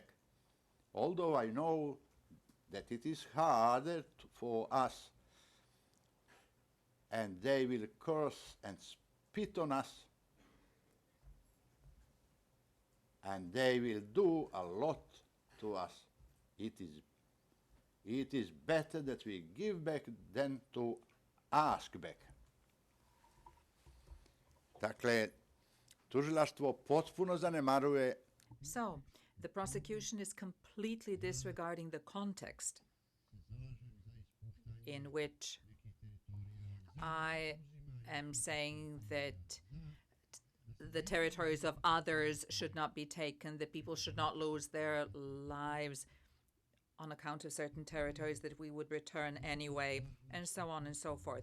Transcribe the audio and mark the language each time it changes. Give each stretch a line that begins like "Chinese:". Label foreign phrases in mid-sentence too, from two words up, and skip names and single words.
English: Although I know that it is harder for us, and they will curse and spit on us, and they will do a lot to us. It is better that we give back than to ask back.
Bosnian: Dakle, tužilaštvo potpuno zanemaruje.
English: So, the prosecution is completely disregarding the context in which I am saying that the territories of others should not be taken, that people should not lose their lives on account of certain territories that we would return anyway, and so on and so forth.